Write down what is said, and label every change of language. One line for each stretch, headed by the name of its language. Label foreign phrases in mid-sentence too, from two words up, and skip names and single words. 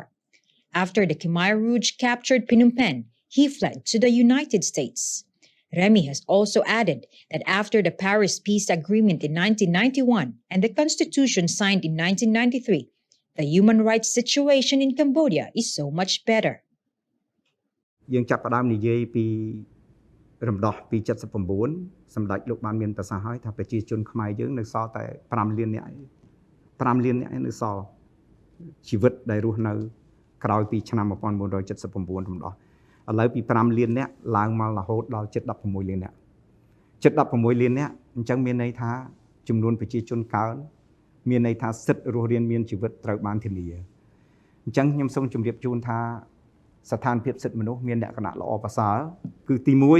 English: After the Khmer Rouge captured Phnom Penh, he fled to the United States. Remy has also added that after the Paris Peace Agreement in 1991 and the Constitution signed in 1993, the human rights situation in Cambodia is so much better.
Khmer: យើងចាប់ផ្ដើមនិយាយពីរំដោះពី79សម្ដេចលោកបានមានប្រសាសន៍ហើយថាប្រជាជនខ្មែរយើងនៅសល់ តែ5លាននាក់នៅសល់ជីវិតដែលរស់នៅក្រោយពីឆ្នាំ1979រំដោះឥឡូវពី5លាននាក់ឡើងមករហូតដល់ជិត16លាននាក់ជិត16លាននាក់អញ្ចឹងមានន័យថាចំនួនប្រជាជនកើនមានន័យថាសិទ្ធិរស់រានមានជីវិតត្រូវបានធានាអញ្ចឹងខ្ញុំសូមជម្រាបជូនថាស្ថានភាពសិទ្ធិមនុស្សមានលក្ខណៈល្អប្រសើរគឺទី